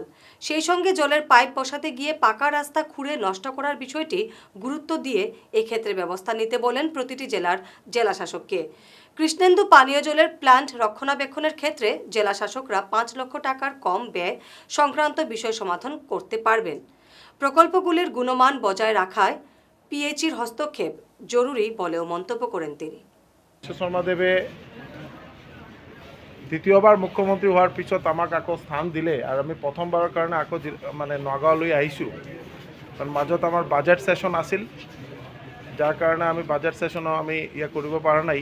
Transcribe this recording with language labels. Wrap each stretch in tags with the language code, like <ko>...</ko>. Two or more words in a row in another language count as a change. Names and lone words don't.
<bn>সেই সঙ্গে জলের পাইপ বসাতে গিয়ে পাকা রাস্তা খুঁড়ে নষ্ট করার বিষয়টি গুরুত্ব দিয়ে এক্ষেত্রে ব্যবস্থা নিতে বলেন প্রতিটি জেলার জেলাশাসককে। কৃষ্ণেন্দু পানীয় জলের প্ল্যান্ট রক্ষণাবেক্ষণের ক্ষেত্রে জেলাশাসকরা 5 লক্ষ টাকার কম ব্যয় সংক্রান্ত বিষয় সমাধান করতে পারবেন। প্রকল্পগুলির গুণমান বজায় রাখায় পিএইচির হস্তক্ষেপ জরুরি বলেও মন্তব্য করেন তিনি।</bn> <as>শৰ্মা দেৱে দ্বিতীয়বাৰ মুখ্যমন্ত্ৰী হোৱাৰ পিছত আমাক আকৌ স্থান দিলে আৰু আমি প্ৰথমবাৰৰ কাৰণে আকৌ নগাঁৱলৈ আহিছোঁ। কাৰণ মাজত আমাৰ</as> <en>budget session</en> <as>আছিল, যাৰ কাৰণে আমি</as> <en>budget session</en> <as>আমি কৰিব পৰা নাই।</as>